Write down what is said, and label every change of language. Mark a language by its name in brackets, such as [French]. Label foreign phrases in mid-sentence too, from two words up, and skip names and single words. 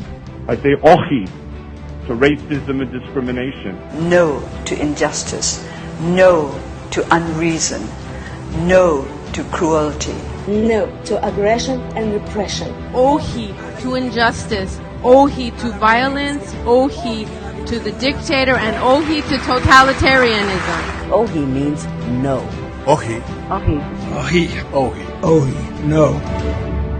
[English] I say ohi to racism and discrimination. No to injustice. No to unreason. No to cruelty. No to aggression and repression. Ohi to injustice. Ohi to violence. Ohi to the dictator, and ohi to totalitarianism. Ohi means no. Ohi. Ohi. Ohi. Ohi. Ohi, no.